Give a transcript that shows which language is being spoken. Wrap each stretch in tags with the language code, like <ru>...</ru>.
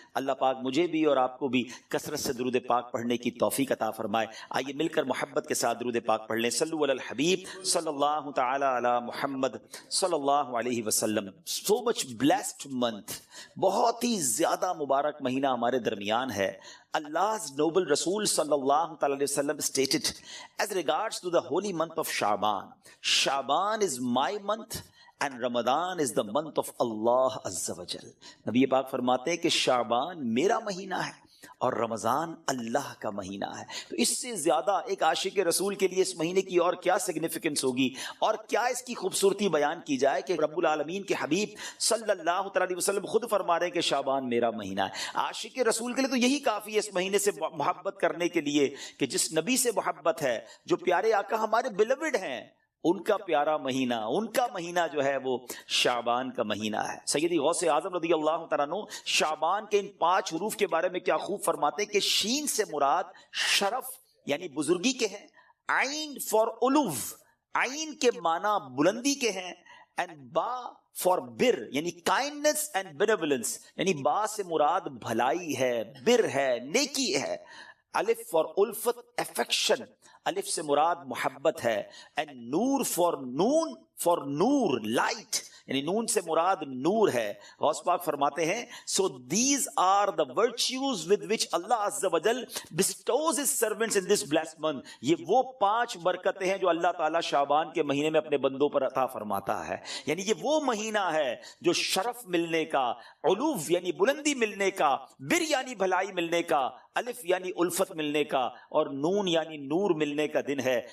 <ur>اللہ پاک مجھے بھی اور آپ کو بھی کثرت سے درود پاک پڑھنے کی توفیق عطا فرمائے. آئیے مل کر محبت کے ساتھ درود پاک پڑھ لیں. صلو علی الحبیب صلی اللہ تعالی علی محمد صلی اللہ علیہ وسلم.</ur> <en>so much blessed month,</en> <ur>بہت ہی زیادہ مبارک مہینہ ہمارے درمیان ہے.</ur> <en>Allah's noble Rasul sallallahu alaihi wasallam stated as regards to the holy month of Shaban is my month and Ramadan is the month of Allah Azza wa Jal.</en> <ur>نبی پاک فرماتے ہیں کہ شعبان میرا مہینہ ہے اور رمضان اللہ کا مہینہ ہے. تو اس سے زیادہ ایک عاشق رسول کے لیے اس مہینے کی اور کیا سگنیفیکنس ہوگی اور کیا اس کی خوبصورتی بیان کی جائے کہ رب العالمین کے حبیب صلی اللہ علیہ وسلم خود فرما رہے ہیں کہ شعبان میرا مہینہ ہے. عاشق رسول کے لیے تو یہی کافی ہے اس مہینے سے محبت کرنے کے لیے کہ جس نبی سے محبت ہے، جو پیارے آقا ہمارے بیلوڈ ہیں، ان کا پیارا مہینہ، ان کا مہینہ جو ہے وہ شعبان کا مہینہ ہے. سیدی غوث اعظم رضی اللہ تعالیٰ عنہ شعبان کے ان 5 حروف کے بارے میں کیا خوب فرماتے ہیں کہ شین سے مراد شرف یعنی بزرگی کے ہیں، عین فار علو، عین کے معنی بلندی کے ہیں،</ur> <en>and با for بر</en> <ur>یعنی</ur> <en>kindness and benevolence,</en> <ur>یعنی با سے مراد بھلائی ہے، بر ہے، نیکی ہے. الف فار الفت افیکشن، الف سے مراد محبت ہے.</ur> <en>and نور for نون، for نور لائٹ،</en> <ur>یعنی نون سے مراد نور ہے. غوث پاک فرماتے ہیں</ur> <en>so these are the virtues with which Allah Azza wa Jal bestows his servants in this blessed month.</en> <ur>یہ وہ 5 برکتیں ہیں جو اللہ تعالیٰ شعبان کے مہینے میں اپنے بندوں پر عطا فرماتا ہے. یعنی یہ وہ مہینہ ہے جو شرف ملنے کا، علو یعنی بلندی ملنے کا، بر یعنی بھلائی ملنے کا، الف یعنی الفت ملنے کا، اور نون یعنی نور ملنے کا دن ہے.</ur>